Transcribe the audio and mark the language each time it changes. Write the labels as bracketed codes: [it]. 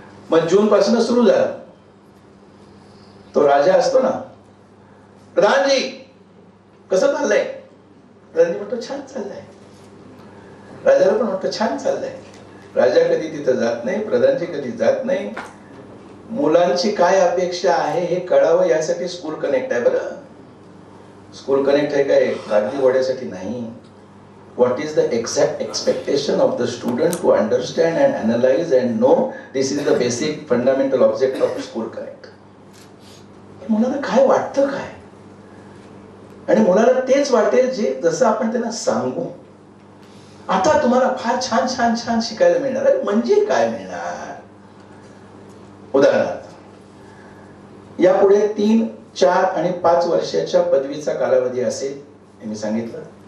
[mr] मग जून पासून सुरू झाला. तो राजा असतो ना, प्रधानजी कसं चाललंय, प्रधानजी म्हणतो छान चाललंय. राजाला पण वाटतं छान चाललंय. राजा कधी तिथं जात नाही, प्रधानजी कधी जात नाही. मुलांची काय अपेक्षा आहे हे कळावं यासाठी स्कूल कनेक्ट आहे बरं. स्कूल कनेक्ट आहे काय कागदी घोड्यासाठी नाही. [en] What is the exact expectation of the student to understand and analyze and know? This is the basic fundamental object of school connect. [mr] मुलांना काय वाटतं काय, आणि मुलाला तेच वाटेल जे जसं आपण त्यांना सांगू. आता तुम्हाला फार छान छान छान शिकायला मिळणार आहे. म्हणजे काय मिळणार, उदाहरणार्थ यापुढे 3, 4 आणि 5 वर्षाच्या पदवीचा कालावधी असेल. हे मी सांगितलं.